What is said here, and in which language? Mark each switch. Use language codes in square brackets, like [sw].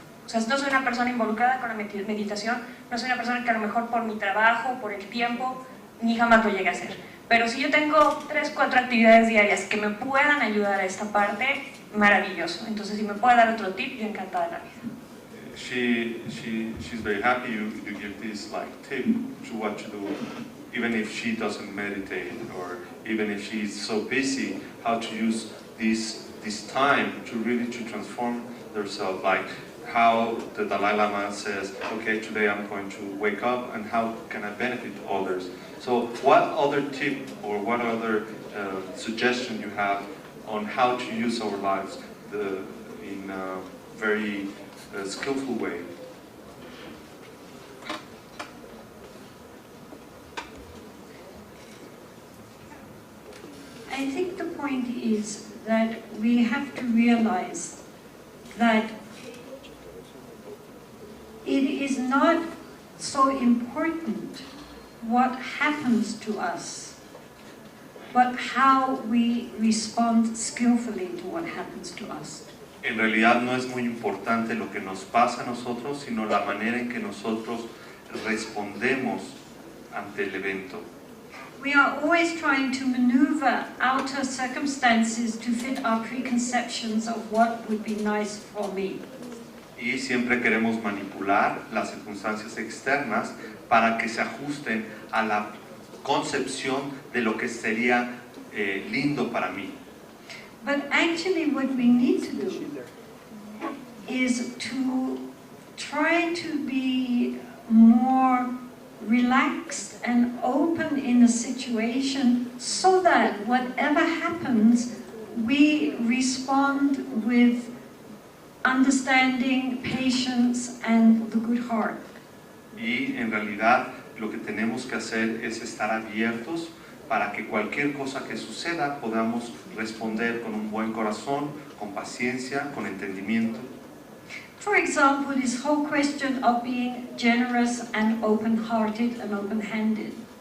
[es] O sea, no soy una persona involucrada con la meditación, no soy una persona que a lo mejor por mi trabajo, por el tiempo, ni jamás lo llegue a hacer. Pero si yo tengo 3, 4 actividades diarias que me puedan ayudar a esta parte, maravilloso. Entonces, si me puede dar otro tip, yo encantada de la vida. [en] She's very happy you give this like tip to what to do, even if she doesn't meditate or even if she's so busy, how to use this time to really to transform herself, like how the Dalai Lama says, okay, today I'm going to wake up and how can I benefit others? So what other tip or what other suggestion you have on how to use our lives in a very skillful way? point is that we have to realize that it is not so important what happens to us, but how we respond skillfully to what happens to us. [es] En realidad no es muy importante lo que nos pasa a nosotros, sino la manera en que nosotros respondemos ante el evento. [en] We are always trying to maneuver outer circumstances to fit our preconceptions of what would be nice for me. [es] Y siempre queremos manipular las circunstancias externas para que se ajusten a la concepción de lo que sería lindo para mí. [en] But actually what we need to do is to try to be more relaxed and open in a situation so that whatever happens, we respond with understanding, patience, and the good heart. [es] Y en realidad lo que tenemos que hacer es estar abiertos para que cualquier cosa que suceda podamos responder con un buen corazón, con paciencia, con entendimiento. [en] For example, this whole question of being generous and open-hearted and open-handed.